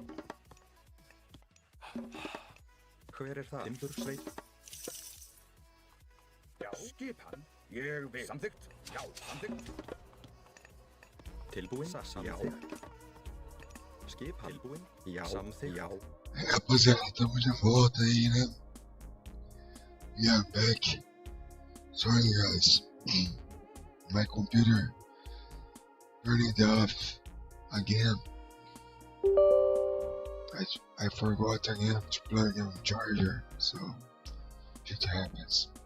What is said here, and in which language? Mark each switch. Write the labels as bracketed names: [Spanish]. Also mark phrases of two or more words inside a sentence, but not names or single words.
[Icelandic] Hver það? Timbursveit. Já. Skipan. Ég vil. Samþykkt. Já. Samþykkt. Tilbúin? Samþykkt. Skipan. Tilbúin? Já. Samþykkt. Já. [Portuguese] Rapaziada, tamo de volta aí, né? [English] Yeah, back. Sorry, guys. My computer turned off again. I forgot again to plug in the charger, so it happens.